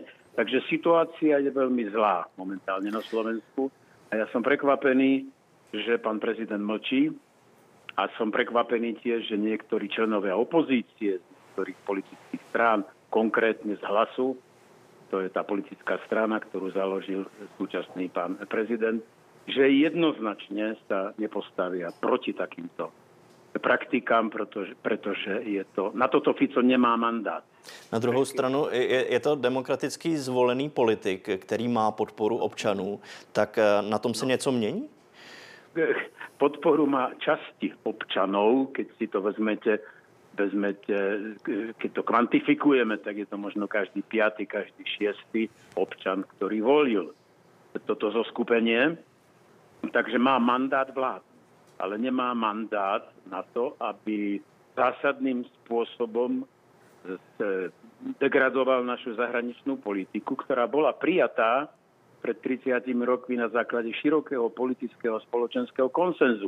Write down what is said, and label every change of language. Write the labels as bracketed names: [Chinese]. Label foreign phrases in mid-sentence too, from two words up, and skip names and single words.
[Slovak] Takže situácia je veľmi zlá momentálne na Slovensku a ja som prekvapený, že pán prezident mlčí a som prekvapený tiež, že niektorí členovia opozície z niektorých politických strán, konkrétne z Hlasu, to je tá politická strana, ktorú založil súčasný pán prezident, že jednoznačne sa nepostavia proti takýmto praktikám, pretože na toto Fico nemá mandát. [Czech] Na druhou stranu je to demokraticky zvolený politik, který má podporu občanů, tak na tom se něco mění? [Slovak] Podporu má časti občanov, keď si to vezmete, keď to kvantifikujeme, tak je to možno každý 5., každý 6. občan, ktorý volil toto zoskupenie. Takže má mandát vlád, ale nemá mandát na to, aby zásadným spôsobom degradoval našu zahraničnú politiku, ktorá bola prijatá pred 30 rokmi na základe širokého politického a spoločenského konsenzu.